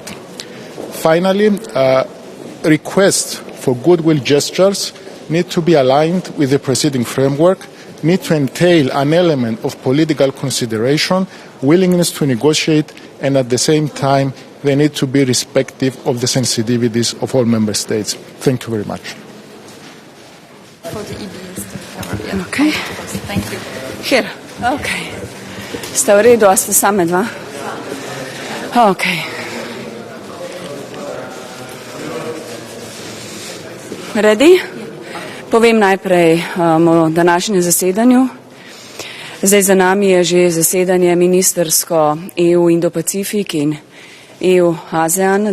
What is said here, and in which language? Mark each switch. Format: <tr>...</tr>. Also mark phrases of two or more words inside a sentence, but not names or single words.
<en>Finally, requests for goodwill gestures need to be aligned with the preceding framework, need to entail an element of political consideration, willingness to negotiate, and at the same time, they need to be respective of the sensitivities of all member states. Thank you very much. For the EBS. Okay. Thank you. Here.</en> <sl>Okay. Ste v redu, a ste same dva?</sl> <en>Okay. Ready?</en> <sl>Povem najprej o današnjem zasedanju. Zdaj za nami je že zasedanje ministersko EU Indo-Pacifik in EU-ASEAN.</sl>